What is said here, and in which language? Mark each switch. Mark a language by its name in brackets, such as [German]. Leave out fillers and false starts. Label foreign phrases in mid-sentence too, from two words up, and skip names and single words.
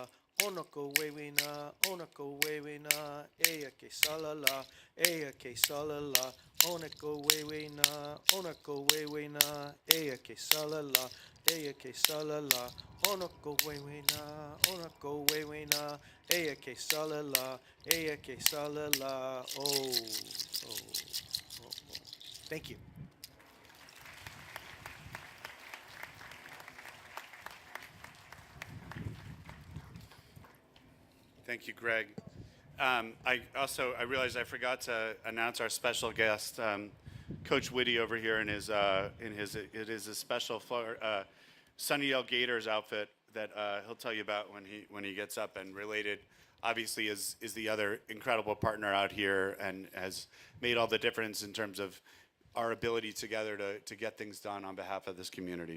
[English] Onako wewe na, eya ke salala, eya ke salala. Onako wewe na, eya ke salala, eya ke salala. Onako wewe na, eya ke salala, eya ke salala. Oh. Thank you. Thank you, Greg. I realized I forgot to announce our special guest, Coach Whitty over here in his it is a special Sunnydale Gators outfit that he'll tell you about when he gets up, and related obviously is the other incredible partner out here and has made all the difference in terms of our ability together to get things done on behalf of this community.